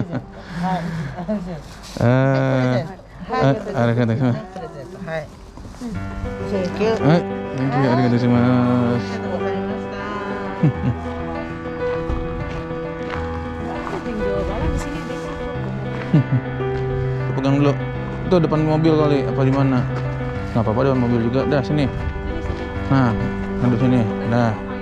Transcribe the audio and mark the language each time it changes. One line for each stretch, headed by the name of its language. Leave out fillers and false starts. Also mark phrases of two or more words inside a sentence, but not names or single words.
Japanese: ありがとうございます.
English: Thank you,
Japanese: ありがとうございます.
Indonesian: Pegang dulu. Itu depan mobil kali apa di mana? Nggak apa-apa depan mobil juga. Dah sini. Nah, duduk sini. Dah.